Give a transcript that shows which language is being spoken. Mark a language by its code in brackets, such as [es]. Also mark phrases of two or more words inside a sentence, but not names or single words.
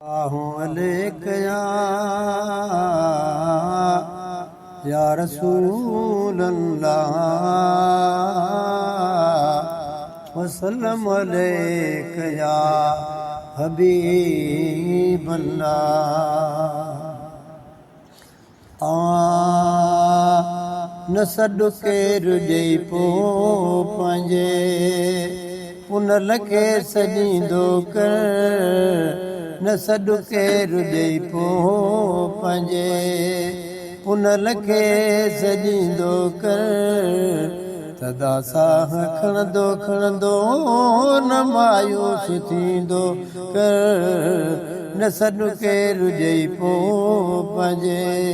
[ar] السلام عليك يا، يا رسول الله، وسلم عليك يا حبيب الله۔ [sd] آ، نه سڏ ڪير ڏئي پوءِ پنهنجي پنل کي سڏيندو ڪر، نه سڏ ڪير ڏئي پوءِ پنهنجي پنل کي سڏيندو ڪر، صدا سان کڻندو کڻندو نه مايوس ٿيندو ڪر، نه سڏ ڪير ڏئي پوءِ پنهنجي